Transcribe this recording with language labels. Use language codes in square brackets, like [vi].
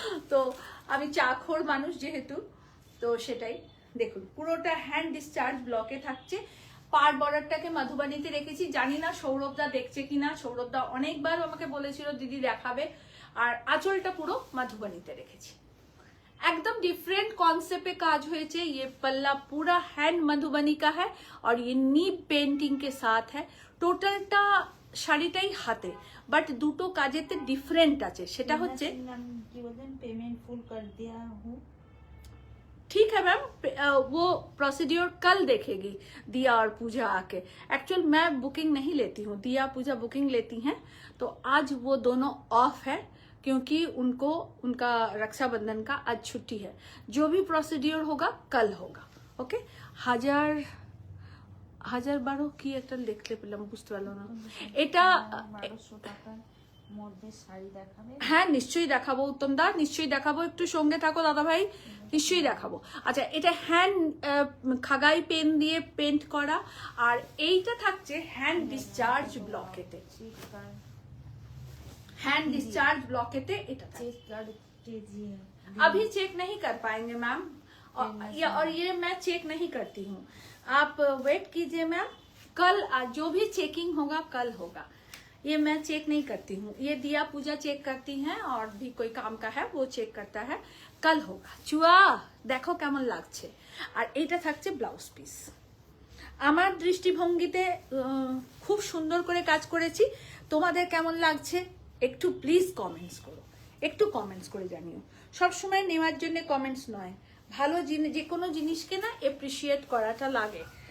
[bn] তো আমি চাখোর মানুষ যেহেতু, তো সেটাই। দেখুন পুরোটা হ্যান্ড ডিসচার্জ ব্লকে থাকছে। পার বর্ডারটাকে মধুবনীতে রেখেছি, জানি না সৌরভদা দেখছে কিনা। সৌরভদা অনেকবার আমাকে বলেছিল দিদি দেখাবে। আর আঁচলটা পুরো মধুবনীতে রেখেছি। [hi] एकदम डिफरेंट कॉन्सेप्ट पे काज हुए। ये पल्ला पूरा हैंड मधुबनी का है और ये नीब पेंटिंग के साथ है। [bn] টোটালটা শাড়িটাই হাতে, বাট দুটো কাজেতে ডিফারেন্ট আছে। সেটা হচ্ছে কি বলেন, পেমেন্ট ফুল [hi] कर दिया हूं। ठीक है मैम, वो प्रोसीड्योर कल देखेगी दिया और पूजा आके। एक्चुअल मैं बुकिंग नहीं लेती हूँ, दिया पूजा बुकिंग लेती हैं, तो आज वो दोनों ऑफ है क्योंकि उनको उनका रक्षाबंधन का आज छुट्टी है। जो भी प्रोसीड्योर होगा कल होगा। [bn] ओके, 1012 কি একটা লিখলে পেলাম, বুঝতে পারলাম না। এটা 1200 টাকার মধ্যে শাড়ি দেখাবে? হ্যাঁ নিশ্চয়ই দেখাবো উত্তম দা, নিশ্চয়ই দেখাবো। একটু সঙ্গে থাকো দাদা ভাই, নিশ্চয়ই দেখাবো। আচ্ছা এটা হ্যান্ড খাগাই পেন দিয়ে পেন্ট করা, আর এইটা থাকছে hand discharge ব্লকেতে। [hi] Hand discharge ब्लॉकेटे check कर दीजिए। अभी चेक नहीं कर पाएंगे मैम, और ये मैं चेक नहीं करती हूँ, आप वेट कीजिए मैम। कल जो भी चेकिंग होगा कल होगा, ये मैं चेक नहीं करती हूँ। ये दिया पूजा चेक करती हैं, और भी कोई काम का है वो चेक करता है, कल होगा। चुआ देखो [bn] কেমন লাগছে। আর এটা থাকছে ব্লাউজ পিস। আমার দৃষ্টিভঙ্গিতে খুব সুন্দর করে কাজ করেছি। তোমাদের কেমন লাগছে একটু প্লিজ কমেন্টস করো, একটু কমেন্টস করে জানিও। সবসময় নেওয়ার জন্য কমেন্টস নয়, ভালো জিনিস, যে কোনো জিনিসকে না এপ্রিসিয়েট করাটা লাগে।